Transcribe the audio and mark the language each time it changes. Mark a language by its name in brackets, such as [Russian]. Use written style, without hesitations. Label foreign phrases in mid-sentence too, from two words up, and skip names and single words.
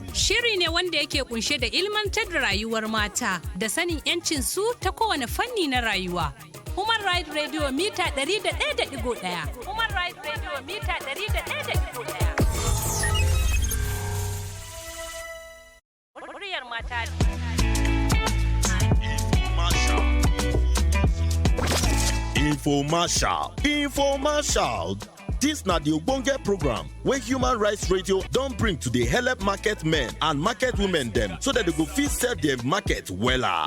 [Hausa] Shiri ne wanda yake kunshe da ilmantar da rayuwar mata da sanin 'yancin su ta kowane fanni na rayuwa. Human Rights Radio mita 101.1. Human Rights Radio mita 101.1. Muryar mata. Infomercial. [Nigerian Pidgin] This na the ogbonge program wey Human Rights Radio don bring to the help market men and market women dem so that they go fit sell their market wella.